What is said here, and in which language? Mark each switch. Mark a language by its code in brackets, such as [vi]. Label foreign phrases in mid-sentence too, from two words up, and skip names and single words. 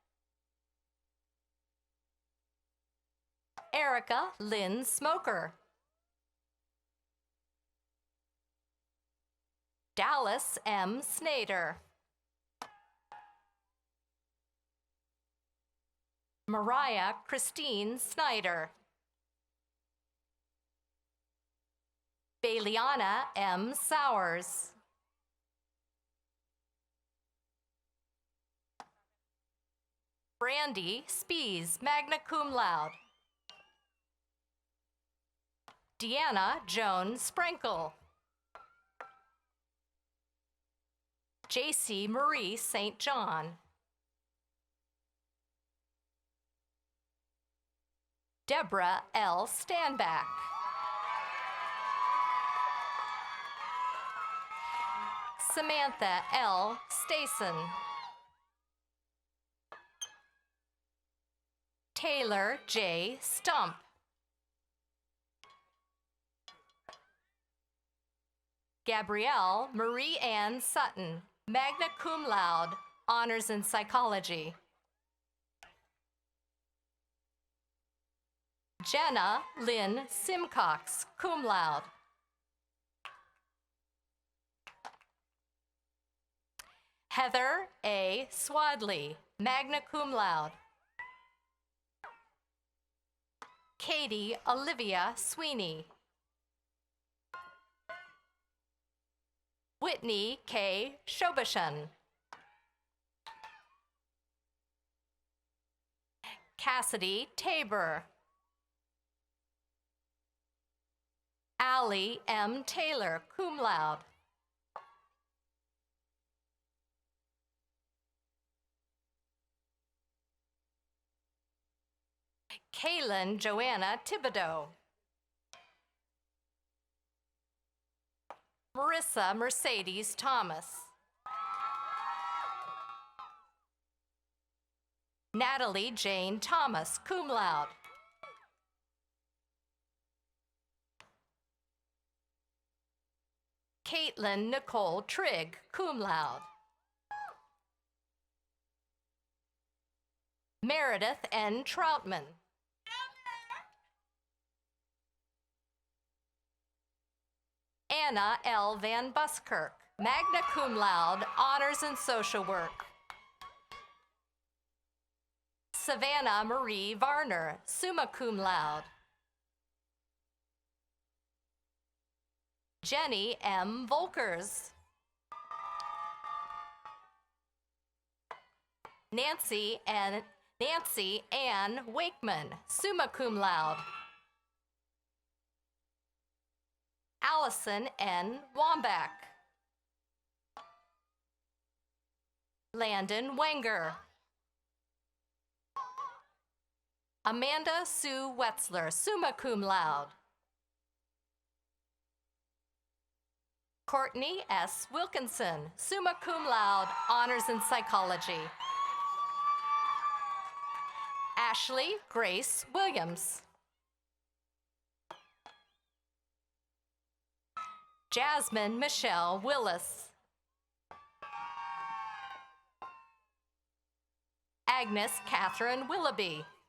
[en] Erica Lynn Smoker. Dallas M. Snader. Mariah Christine Snyder. Bayliana M. Sowers. Brandy Spees, [la] magna cum laude. [en] Deanna Joan Sprinkle. J.C. Marie St. John. Deborah L. Stanback. Samantha L. Stason. Taylor J. Stump. Gabrielle Marie Ann Sutton, [la] magna cum laude, [en] honors in psychology. Jenna Lynn Simcox, [la] cum laude. [en] Heather A. Swadley, [la] magna cum laude. [en] Katie Olivia Sweeney. Whitney K. Shobashan. Cassidy Tabor. Allie M. Taylor, [la] cum laude. [en] Kaylin Joanna Thibodeau. Marissa Mercedes Thomas. Natalie Jane Thomas, [la] cum laude. [en] Caitlin Nicole Trigg, [la] cum laude. [en] Meredith N. Troutman. Anna L. Van Buskirk, [la] magna cum laude, [en] honors in social work. Savannah Marie Varner, [la] summa cum laude. [en] Jenny M. Volkers. Nancy Ann Wakeman, [la] summa cum laude. [en] Allison N. Wambach. Landon Wenger. Amanda Sue Wetzler, [la] summa cum laude. [en] Courtney S. Wilkinson, [la] summa cum laude, [en] honors in psychology. Ashley Grace Williams. Jasmine Michelle Willis. Agnes Catherine Willoughby.